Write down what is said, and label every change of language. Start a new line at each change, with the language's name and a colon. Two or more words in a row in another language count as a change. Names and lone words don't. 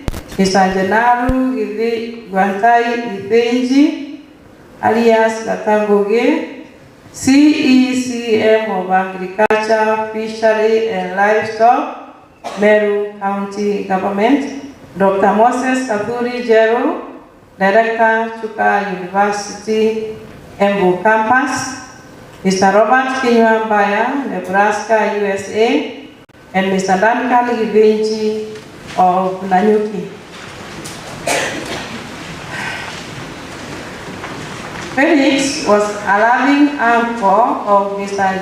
English: Mr. Genaru Guantai Ibenji, alias Gatangoge, CECM of Agriculture, Fishery and Livestock, Meru County Government. Dr. Moses Kathuri Jero, Director, Chuka University, Embu Campus. Mr. Robert Kinywa Baya, Nebraska, USA. And Mr. Duncan Ibenji of Nanyuki. Felix was a loving uncle of Mr.